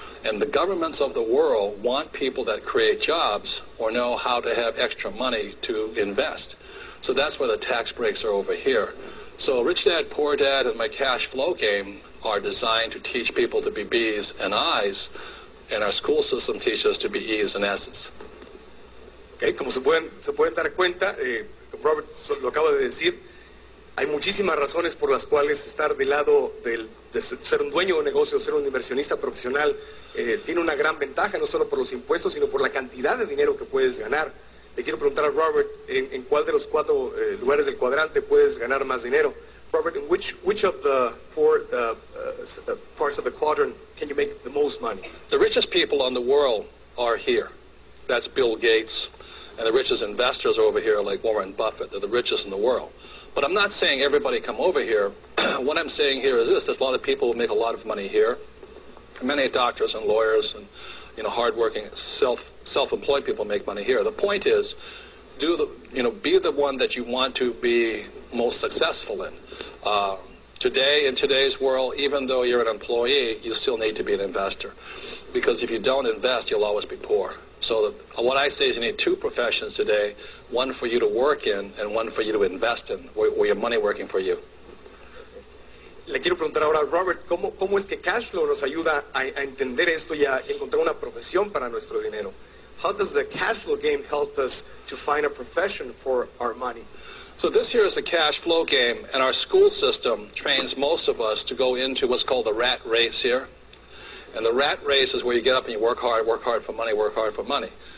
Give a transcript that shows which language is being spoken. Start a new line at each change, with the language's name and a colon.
English: And the governments of the world want people that create jobs or know how to have extra money to invest. So that's why the tax breaks are over here. So Rich Dad, Poor Dad, and my cash flow game are designed to teach people to be B's and I's, and our school system teaches us to be E's and S's.
Spanish: Okay, como se pueden dar cuenta, como Robert lo acaba de decir, hay muchísimas razones por las cuales estar del lado de ser un dueño de un negocio, ser un inversionista profesional, tiene una gran ventaja, no solo por los impuestos, sino por la cantidad de dinero que puedes ganar. Le quiero preguntar a Robert, ¿en cuál de los 4 lugares del cuadrante puedes ganar más dinero?
English: Robert, in which of the 4 parts of the quadrant can you make the most money? The richest people in the world are here. That's Bill Gates. And the richest investors are over here, like Warren Buffett. They're the richest in the world. But I'm not saying everybody come over here. What I'm saying here is this: there's a lot of people who make a lot of money here. Many doctors and lawyers and, you know, hardworking, self-employed people make money here. The point is, be the one that you want to be most successful in. Today, in today's world, even though you're an employee, you still need to be an investor. Because if you don't invest, you'll always be poor. So what I say is you need 2 professions today, one for you to work in and one for you to invest in, where your money working for you.
Spanish: Le quiero preguntar ahora a Robert, ¿cómo es que cash flow nos ayuda a entender esto y a encontrar una profesión para nuestro dinero?
English: How does the cash flow game help us to find a profession for our money? So this here is a cash flow game, and our school system trains most of us to go into what's called the rat race here. And the rat race is where you get up and you work hard for money, work hard for money.